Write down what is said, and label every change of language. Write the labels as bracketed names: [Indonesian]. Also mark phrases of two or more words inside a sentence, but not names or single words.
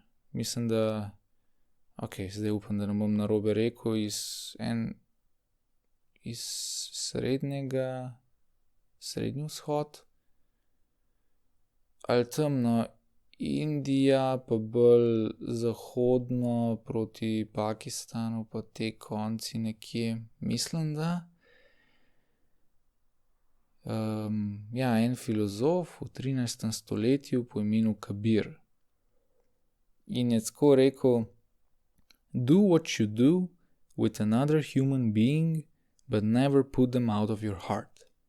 [Slovenian] Mislim, da zdaj upam, da ne bom narobe rekel, iz Srednji vzhod, ali temno Indija, pa bolj zahodno proti Pakistanu, pa te konci nekje, mislim, da. En filozof v 13. stoletju po imenu Kabir. In je tako rekel: [English] Do what you do with another human being, but never put them out of your heart.